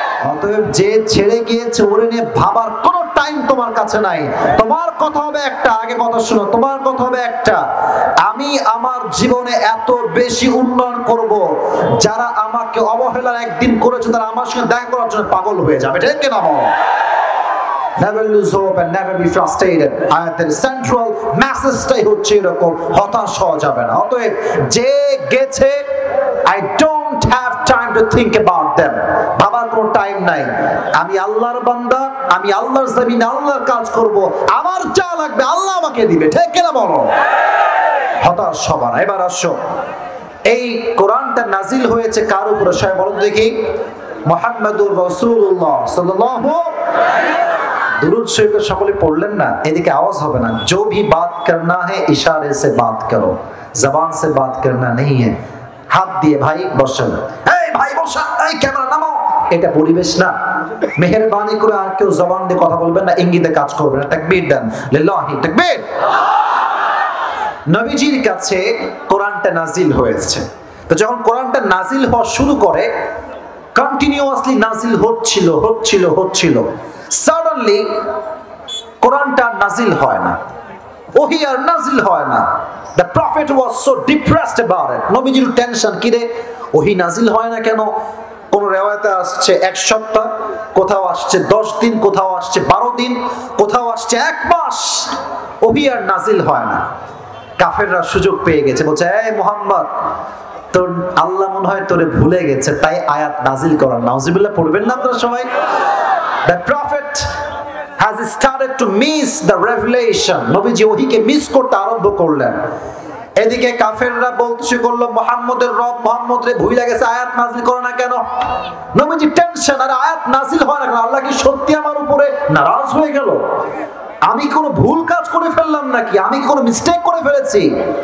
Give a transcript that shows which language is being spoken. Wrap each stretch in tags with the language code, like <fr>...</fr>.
<bn>অতএব যে ছেড়ে গিয়েছে, ওরে নিয়ে ভাবার কোনো টাইম তোমার কাছে নাই। তোমার কথা হবে একটা, আগে কথা শোনো, তোমার কথা হবে একটা, আমি আমার জীবনে এত বেশি উন্নয়ন করব, যারা আমাকে অবহেলার একদিন করেছে তারা আমার সঙ্গে দেখা করার জন্য পাগল হয়ে যাবে, ঠিক কিনা বল?</bn> <en>Never lose hope and never be frustrated।</en> <bn>আয়াতের সেন্ট্রাল মেসেজটাই হচ্ছে এরকম, হতাশ হওয়া যাবে না। অতএব যে গেছে,</bn> <en>I don't have time to think about them,</en> <bn>ভাবার কোনো টাইম নাই। আমি আল্লাহর বান্দা, আমি আল্লাহর জমিনে আল্লাহর কাজ করব, আমার যা লাগবে আল্লাহ আমাকে দিবে, ঠিক কিনা বলো? হতাশ হবা না। এবার আসো, এই কোরআনটা নাজিল হয়েছে কার উপরে সবাই বলুন দেখি? মুহাম্মাদুর রাসূলুল্লাহ সাল্লাল্লাহু আলাইহি। दुरूद शरीफ সকলে পড়লেন না? এদিকে আওয়াজ হবে না।</bn> <hi>जो भी बात करना है इशारे से बात करो, जबान से बात करना नहीं है।</hi> <bn>হাত দিয়ে ভাই বসেন, এই ভাই বসা, এই ক্যামেরা নামাও, এটা পরিবেশ না? মেহেরবানি করে আর কেউ জবান দিয়ে কথা বলবেন না, ইঙ্গিতে কাজ করবেন না। তাকবীর দেন, লিল্লাহি তাকবীর। নবীজির কাছে কোরআনটা নাজিল হয়েছে, তো যখন কোরআনটা নাজিল হওয়া শুরু করে, কন্টিনিউয়াসলি নাজিল হচ্ছিল, সাডেনলি কোরআনটা নাজিল হয় না, ওহী আর নাজিল হয় না।</bn> <en>The prophet was so depressed about it.</en> <bn>নবীজির টেনশন, কি রে ওহী নাজিল হয় না কেন? কোন রিওয়ায়াতে আসছে 1 সপ্তাহ, কোথাও আসছে 10 দিন, কোথাও আসছে 12 দিন, কোথাও আসছে 1 মাস, ওহী আর নাজিল হয় না। কাফেররা সুযোগ পেয়ে গেছে, বলছে এই মুহাম্মদ, তোর আল্লাহ মনে হয় তোরে ভুলে গেছে, তাই আয়াত নাজিল করার। নাউজুবিল্লাহ পড়বেন না আপনারা সবাই?</bn> <en>The prophet has started to miss the revelation.</en> <bn>নবীজি ওহীকে মিস করতে আরম্ভ করলেন। এদিকে কাফেররা বলতে করলো, মুহাম্মদের রব মুহাম্মদ রে ভুলে গেছে, আয়াত নাজিল করে না কেন? নবীজি টেনশন, আর আয়াত নাজিল হয় না কেন? আল্লাহ কি সত্যি আমার উপরে নারাজ হয়ে গেল? আমি কোনো ভুল কাজ করে ফেললাম নাকি? আমি কি কোনো মিস্টেক করে ফেলেছি?</bn>